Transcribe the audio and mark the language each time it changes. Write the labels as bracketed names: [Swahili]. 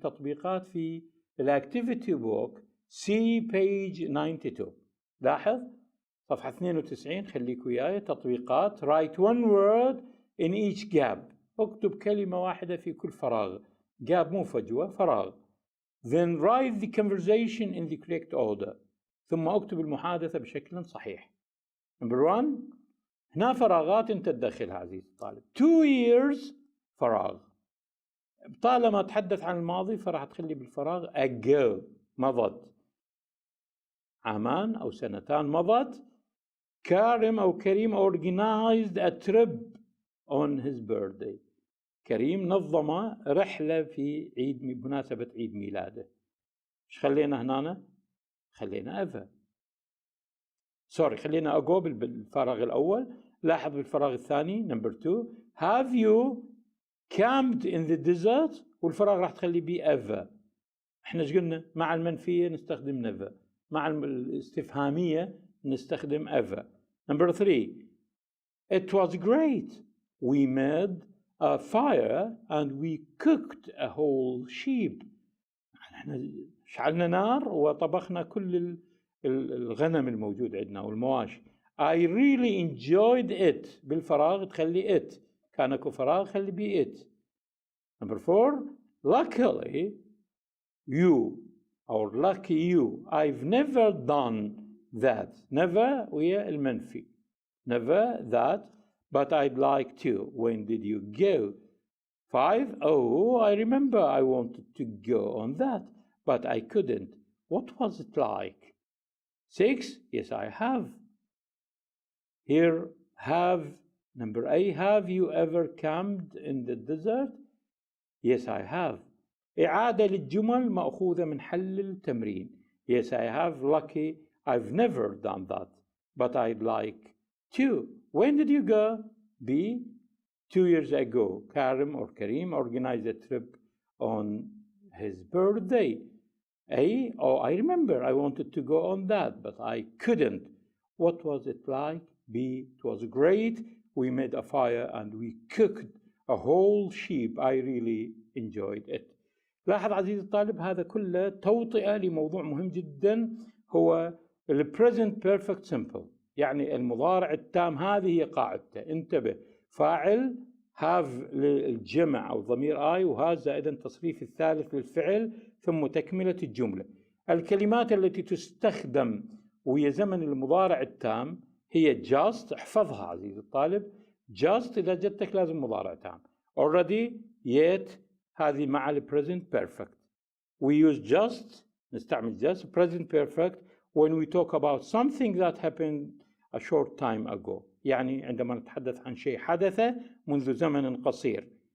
[Arabic] تطبيقات في الاكتيفيتي بوك [English] see page 92. [Arabic] لاحظ صفحة 92، خليك وياي. تطبيقات [English] write one word in each gap، [Arabic] اكتب كلمة واحدة في كل فراغ. gap مو فجوة، فراغ. [English] then write the conversation in the correct order، [Arabic] ثم اكتب المحادثة بشكل صحيح. number 1 هنا فراغات انت تدخلها عزيز الطالب. 2 years فراغ، طالما تحدث عن الماضي فراح تخلي بالفراغ ago مضت، عامان أو سنتان مضت. كارم أو كريم [English] organized a trip on his birthday، [Arabic] كريم نظم رحلة في بمناسبة عيد ميلاده. ايش خلينا هنا؟ خلينا ever، خلينا ago بالفراغ الأول. لاحظ بالفراغ الثاني [English] number 2 have you camped in the desert، [Arabic] والفراغ راح تخلي بيه [English] ever. [Arabic] احنا ايش قلنا؟ مع المنفية نستخدم never، مع الاستفهامية نستخدم ever. [English] number 3 it was great we made a fire and we cooked a whole sheep، [Arabic] احنا شعلنا نار وطبخنا كل الغنم الموجود عندنا والمواشي. [English] I really enjoyed it، [Arabic] بالفراغ تخلي it، كان اكو فراغ خلي بيه it. number 4 [English] luckily you, or lucky you, I've never done that. [Arabic] Never وهي المنفي. [English] Never that, but I'd like to. When did you go? 5, oh, I remember I wanted to go on that, but I couldn't. What was it like? 6, yes, I have. Here, have, number A, have you ever camped in the desert? Yes, I have. [Arabic] إعادة للجمل مأخوذة من حل التمرين. [English] Yes, I have. Lucky, I've never done that, but I'd like to. When did you go? B, 2 years ago. Karim organized a trip on his birthday. A, oh, I remember I wanted to go on that, but I couldn't. What was it like? B, it was great. We made a fire and we cooked a whole sheep. I really enjoyed it. [Arabic] لاحظ عزيزي الطالب هذا كله توطئة لموضوع مهم جدا هو present perfect simple. يعني المضارع التام هذه هي قاعدته. انتبه، فاعل have للجمع أو ضمير I وها زائدا التصريف الثالث للفعل ثم تكملة الجملة. الكلمات التي تستخدم ويا زمن المضارع التام هي just. احفظها عزيزي الطالب. just إذا جدتك لازم مضارع تام. [English] already, yet هذه مع ال present perfect. We use just, [Arabic] نستعمل [English] just present perfect when we talk about something that happened a short time ago. [Arabic] يعني عندما نتحدث عن شيء حدث منذ زمن قصير.